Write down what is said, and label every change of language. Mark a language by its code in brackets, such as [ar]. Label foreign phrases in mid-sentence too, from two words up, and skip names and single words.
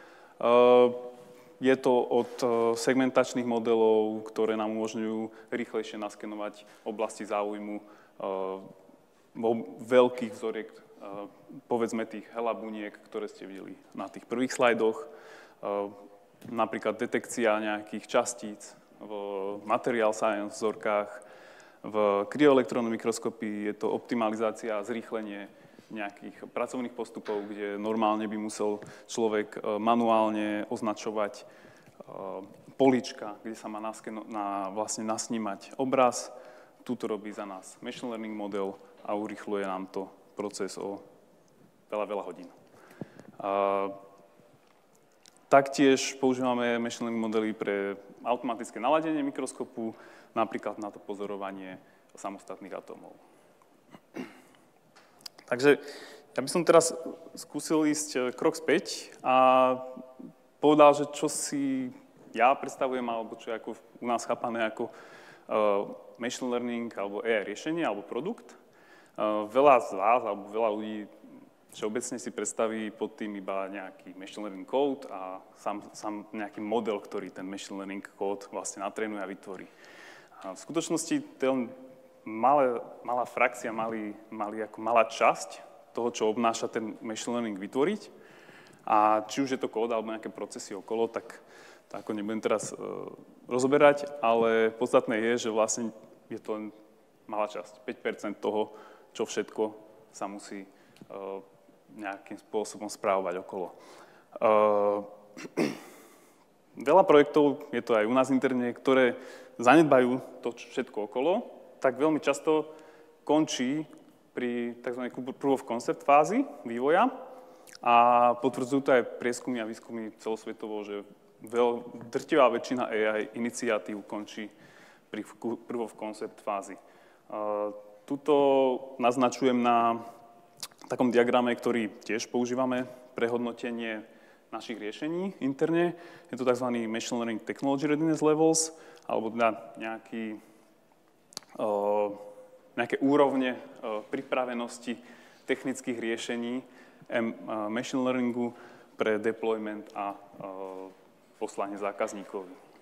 [sk] Je to od segmentačných modelov, ktoré nám umožňujú rýchlejšie naskenovať oblasti záujmu veľkých vzoriek, povedzme tých HeLa buniek, ktoré ste videli na tých prvých slajdoch. Napríklad detekcia nejakých častíc v [en] material science [sk] vzorkách, v kryoelektronnej mikroskopii je to optimalizácia a zrýchlenie nejakých pracovných postupov, kde normálne by musel človek manuálne označovať políčka, kde sa má vlastne nasnímať obraz. Tuto robí za nás [en] machine learning [sk] model a urýchľuje nám to proces o veľa hodín. Taktiež používame [en] machine learning [sk] modely pre automatické naladenie mikroskopu, napríklad na to pozorovanie samostatných atómov. Takže Ja by som teraz skúsil ísť krok späť a povedal, že čo si ja predstavujem, alebo čo je ako u nás chápané ako [en] machine learning, [sk] alebo AI riešenie, alebo produkt. Veľa z vás, alebo veľa ľudí všeobecne si predstaví pod tým iba nejaký [en] machine learning code [sk] a sám nejaký model, ktorý ten [en] machine learning code [sk] vlastne natrénuje a vytvorí. A v skutočnosti to je malá frakcia, malá časť toho, čo obnáša ten [en] machine learning [sk] vytvoriť. A či už je to kód alebo nejaké procesy okolo, tak to ako nebudem teraz rozoberať, ale podstatné je, že vlastne je to len malá časť, 5% toho, čo všetko sa musí nejakým spôsobom správovať okolo. Veľa projektov, je to aj u nás interne, ktoré zanedbajú to všetko okolo, tak veľmi často končí pri tzv. [en] proof of concept [sk] fázi vývoja a potvrdzujú to aj prieskumy a výskumy celosvetovo, že drtivá väčšina AI iniciatív končí pri [en] proof of concept [sk] fázi. Tuto naznačujem na takom diagrame, ktorý tiež používame pre hodnotenie našich riešení interne. Je to tzv. [en] Machine Learning Technology Readiness Levels, [sk] alebo nejaké úrovne pripravenosti technických riešení [en] machine learningu [sk] pre deployment a poslanie zákazníkovi.